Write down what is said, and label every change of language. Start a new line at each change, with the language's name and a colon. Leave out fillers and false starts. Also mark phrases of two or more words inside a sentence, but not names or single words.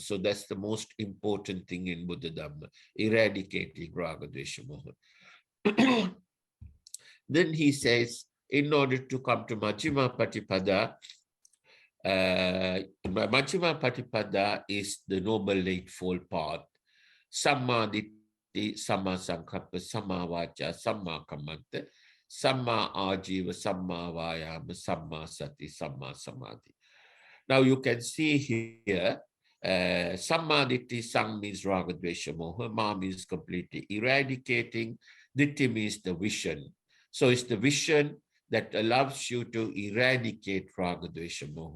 English: So that's the most important thing in
Pali: Buddha Dhamma,
English: eradicating
Sanskrit: Raga Dvesha Moha.
English: Then he says, in order to come to
Pali: Majjhima Patipada, Majjhima Patipada
English: is the Noble Eightfold Path.
Pali: Samma Ditti, Sama Sankappa, Sama Vacha, Sama Kamanta, Sama Ajiva, Sama Vayama, Sama Sati, Sama Samadhi.
English: Now you can see here,
Pali: Samma Ditti,
English: Sang means
Sanskrit: Raga Dvesha Moha,
English: Ma means completely eradicating, Ditti means the vision. So it's the vision that allows you to eradicate
Sanskrit: Raga Dvesha Moha.